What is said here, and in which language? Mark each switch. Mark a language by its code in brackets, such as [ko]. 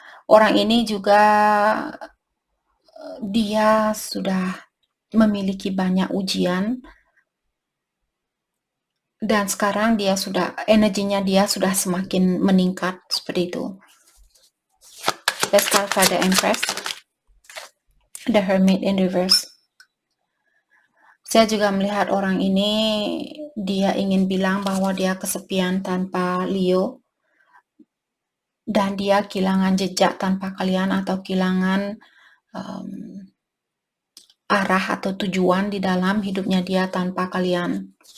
[id] Orang ini juga dia sudah memiliki banyak ujian, dan sekarang energinya dia sudah semakin meningkat seperti itu. [en] Let's start by the Empress, the Hermit in reverse. [id] Saya juga melihat orang ini, dia ingin bilang bahwa dia kesepian tanpa Leo, dan dia kehilangan jejak tanpa kalian, atau kehilangan arah atau tujuan di dalam hidupnya dia tanpa kalian.